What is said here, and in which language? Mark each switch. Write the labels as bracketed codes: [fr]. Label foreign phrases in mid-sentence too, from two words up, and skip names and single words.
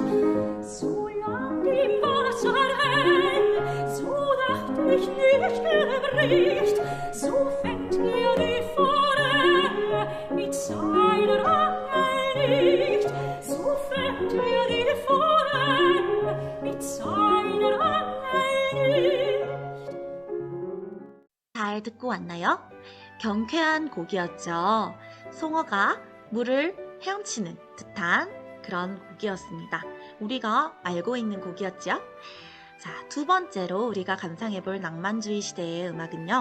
[de] So lang im Wasser häng, so dacht ich nicht gebricht, so fängt die Forelle mit seiner Angel nicht, so fängt die Forelle mit seiner [ko] 잘 듣고 왔나요? 경쾌한 곡이었죠. 송어가 물을 헤엄치는 듯한 그런 곡이었습니다. 우리가 알고 있는 곡이었죠? 자, 두 번째로 우리가 감상해 볼 낭만주의 시대의 음악은요.